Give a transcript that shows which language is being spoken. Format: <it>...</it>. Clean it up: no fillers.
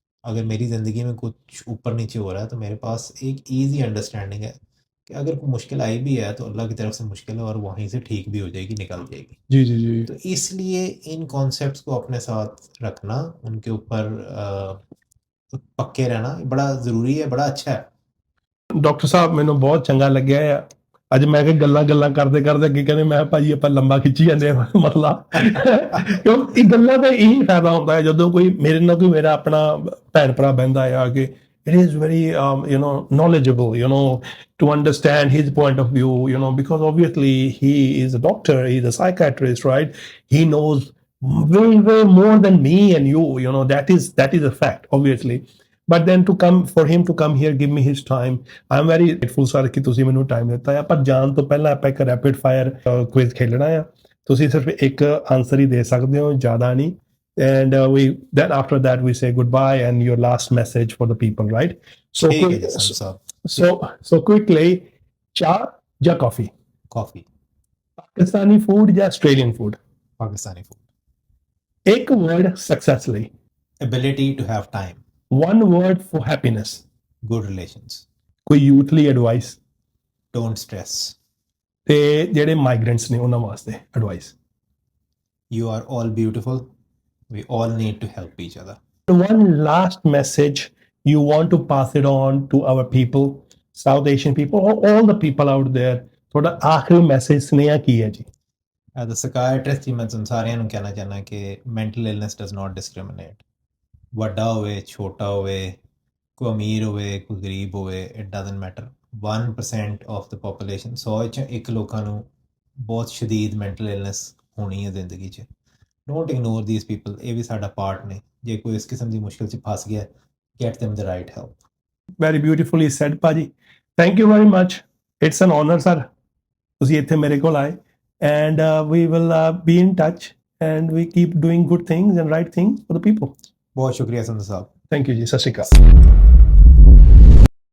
<hi>अगर मेरी ज़िंदगी में कुछ ऊपर नीचे हो रहा है तो मेरे पास एक ईजी अंडरस्टैंडिंग है कि अगर कोई मुश्किल आई भी है तो अल्लाह की तरफ से मुश्किल है और वहीं से ठीक भी हो जाएगी, निकल जाएगी। जी जी जी तो इसलिए इन कॉन्सेप्ट्स को अपने साथ रखना, उनके ऊपर पक्के रहना बड़ा ज़रूरी है, बड़ा अच्छा है।</hi> <pa>ਡਾਕਟਰ ਸਾਹਿਬ ਮੈਨੂੰ ਬਹੁਤ ਚੰਗਾ ਲੱਗਿਆ ਆ। ਅੱਜ ਮੈਂ ਕਿ ਗੱਲਾਂ ਕਰਦੇ ਕਰਦੇ ਅੱਗੇ ਕਹਿੰਦੇ ਮੈਂ ਭਾਜੀ ਆਪਾਂ ਲੰਬਾ ਖਿੱਚੀ ਜਾਂਦੇ ਆ ਮਸਲਾ ਕਿਉਂਕਿ ਇਹ ਗੱਲਾਂ ਦਾ ਇਹੀ ਫਾਇਦਾ ਹੁੰਦਾ ਹੈ ਜਦੋਂ ਕੋਈ ਮੇਰੇ ਨਾਲ ਕੋਈ ਮੇਰਾ ਆਪਣਾ ਭੈਣ ਭਰਾ ਬਹਿੰਦਾ ਆ ਕਿ</pa> <en>it is very knowledgeable to understand his point of view because obviously he is a doctor, he's a psychiatrist, right? He knows way more than me and you, that is a fact, obviously. But then for him to come here, give me his time, I'm very grateful sir</en> <pa>ਕਿ ਤੁਸੀਂ ਮੈਨੂੰ time ਦਿੱਤਾ ਹੈ। ਪਰ ਜਾਣ ਤੋਂ ਪਹਿਲਾਂ ਆਪਾਂ ਇੱਕ ਰੈਪਿਡ ਫਾਇਰ ਕੁਇਜ਼ ਖੇਲਣਾ ਆ। ਤੁਸੀਂ ਸਿਰਫ ਇੱਕ ਆਨਸਰ ਹੀ ਦੇ ਸਕਦੇ ਹੋ, ਜ਼ਿਆਦਾ ਨਹੀਂ।</pa> <en>And then after that we say goodbye and your last message for the people, right? So</en> <hi>ठीक है जी, संधू साहब।</hi> <en>so quickly,</en> <hi>चाय या कॉफी? कॉफ़ी। पाकिस्तानी फूड या ऑस्ट्रेलियन फूड? पाकिस्तानी फूड। एक वर्ड सक्सेस ਲਈ?</hi> <en>Ability to have time. One word for happiness? Good relations.</en> <pa>ਕੋਈ youth ਲਈ ਐਡਵਾਈਸ?</pa> <en>Don't stress.</en> <pa>ਤੇ ਜਿਹੜੇ ਮਾਈਗ੍ਰੈਂਟਸ ਨੇ ਉਹਨਾਂ ਵਾਸਤੇ advice?</pa> <en>You are all beautiful, we all need to help each other। One last message you want to pass it on to our people, South Asian people, or all the people out there,</en> <pa>ਤੁਹਾਡਾ ਆਖਰੀ message ਸੁਨੇਹਾ ਕੀ ਹੈ ਜੀ?</pa> <en>As a psychiatrist</en> <pa>ਜੀ, ਮੈਂ ਤੁਹਾਨੂੰ ਸਾਰਿਆਂ ਨੂੰ ਕਹਿਣਾ ਚਾਹੁੰਦਾ ਕਿ</pa> <en>mental illness does not discriminate।</en> <pa>ਵੱਡਾ ਹੋਵੇ, ਛੋਟਾ ਹੋਵੇ, ਕੋਈ ਅਮੀਰ ਹੋਵੇ, ਕੋਈ ਗਰੀਬ ਹੋਵੇ,</pa> <en>it doesn't matter। 1% of the population,</en> <pa>100 'ਚ 1 ਲੋਕਾਂ ਨੂੰ ਬਹੁਤ ਸ਼ਦੀਦ ਮੈਂਟਲ ਇਲਨੈਸ ਹੋਣੀ ਹੈ ਜ਼ਿੰਦਗੀ 'ਚ।</pa> <en>Don't ignore these people।</en> <pa>ਇਹ ਵੀ ਸਾਡਾ ਪਾਰਟ ਨੇ। ਜੇ ਕੋਈ ਇਸ ਕਿਸਮ ਦੀ ਮੁਸ਼ਕਿਲ 'ਚ ਫਸ ਗਿਆ,</pa> <en>get them the right help। Very beautifully said ਭਾਜੀ। Thank you very much। It's an honor sir,</en> <pa>ਤੁਸੀਂ ਇੱਥੇ ਮੇਰੇ ਕੋਲ ਆਏ।</pa> <en>And we will be in touch and we keep doing good things and right things for the people।</en> <pa>ਬਹੁਤ ਸ਼ੁਕਰੀਆ ਸੰਧੂ ਸਾਹਿਬ।</pa> <en>Thank you</en> <pa>ਜੀ, ਸਤਿ ਸ਼੍ਰੀ ਅਕਾਲ।</pa>